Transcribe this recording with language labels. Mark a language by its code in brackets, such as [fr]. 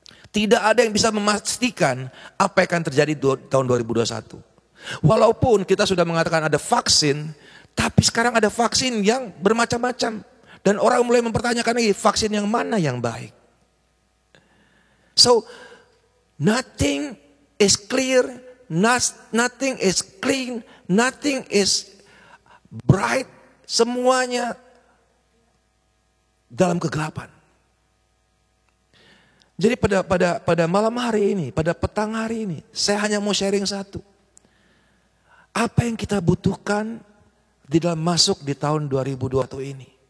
[id] Tidak ada yang bisa memastikan apa yang akan terjadi tahun 2021. Walaupun kita sudah mengatakan ada vaksin, tapi sekarang ada vaksin yang bermacam-macam. Dan orang mulai mempertanyakan lagi vaksin yang mana yang baik. [en] So, nothing is clear, nothing is clean, nothing is bright. [id] Semuanya dalam kegelapan. Jadi pada malam hari ini, pada petang hari ini, saya hanya mau sharing satu. Apa yang kita butuhkan di dalam masuk di tahun 2021 ini?